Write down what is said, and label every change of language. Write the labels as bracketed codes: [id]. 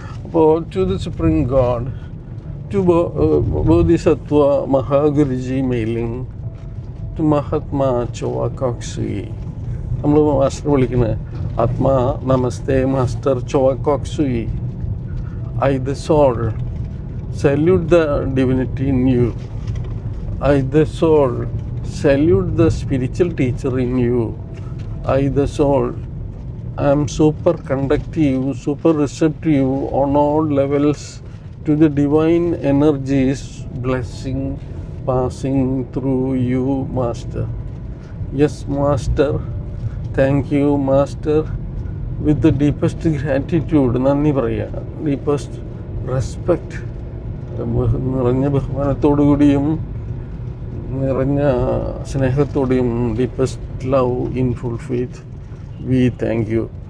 [en] അപ്പോൾ to the supreme god, to Bodhisattva Mahaguruji Mei Ling, to Mahatma Choa Kok Sui. [ml] നമ്മൾ master വിളിക്കുന്നത് ആത്മാ നമസ്തേ master ചോവാകോക്സി. [en] I the soul salute the divinity in you. I the soul salute the spiritual teacher in you. I the soul am super conductive, super receptive on all levels to the divine energies blessing passing through you, Master. Yes, Master. Thank you, Master. With the deepest gratitude, [ml] നന്ദി പറയുക, [en] deepest respect, [ml] നിറഞ്ഞ ബഹുമാനത്തോടുകൂടിയും നിറഞ്ഞ സ്നേഹത്തോടെയും, [en] Deepest love in full faith, we thank you.